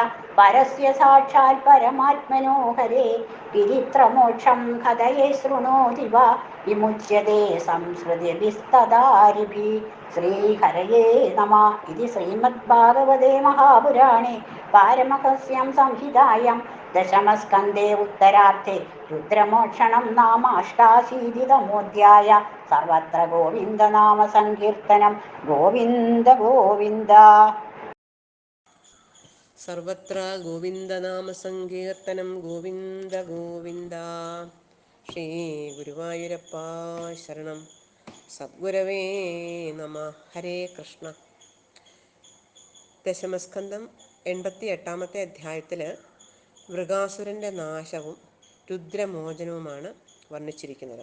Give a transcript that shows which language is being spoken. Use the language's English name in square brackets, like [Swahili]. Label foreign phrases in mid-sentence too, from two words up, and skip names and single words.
[Sanskrit] परस्य साक्षात् परमात्मनो हरे गिरित्रमोक्षं कथये शृणोति वा विमुच्यते संसृतिभिस्तदारिभिः श्रीहरये नमः इति श्रीमद्भागवते महापुराणे पारमहस्यं संहितायां दशमस्कन्धे उत्तरार्धे रुद्रमोक्षणं नाम अष्टाशीतितमोऽध्याय सर्वत्र गोविन्दनामसङ्कीर्तनं गोविन्द गोविन्द സർവത്ര ഗോവിന്ദനാമസങ്കീർത്തനം ഗോവിന്ദ ഗോവിന്ദ. [Malayalam] ശ്രീ ഗുരുവായൂരപ്പ ശരണം. [Sanskrit] സദ്ഗുരവേ നമ. ഹരേ കൃഷ്ണ. [Malayalam] ദശമസ്കന്ധം 88-ാമത്തെ അധ്യായത്തിൽ വൃകാസുരൻ്റെ നാശവും രുദ്രമോചനവുമാണ് വർണ്ണിച്ചിരിക്കുന്നത്.